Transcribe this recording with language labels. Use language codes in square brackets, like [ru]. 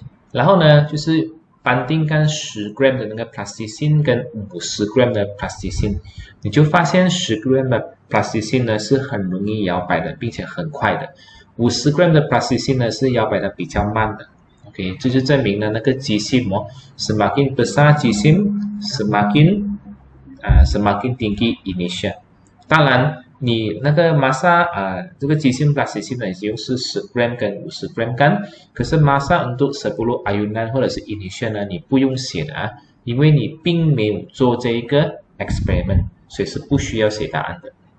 [zh] 然后呢就是绑定干10 gram 的那个 plasticine 跟50 gram 的 plasticine， 你就发现10 gram 的 plasticine 呢是很容易摇摆的，并且很快的，50 gram 的 plasticine 呢是摇摆的比较慢的。 [ms] OK， [zh] 这就证明了那个 [ms] jisim semakin besar jisim semakin tinggi inertia。 [zh] 当然你那个 massa 这个jisim plasticine 呢已经是10 gram 跟50 gram 干，可是 [ms] massa untuk 10 ayunan [zh] 或者是 inertia 呢你不用写的因为你并没有做这一个 experiment， 所以是不需要写答案的。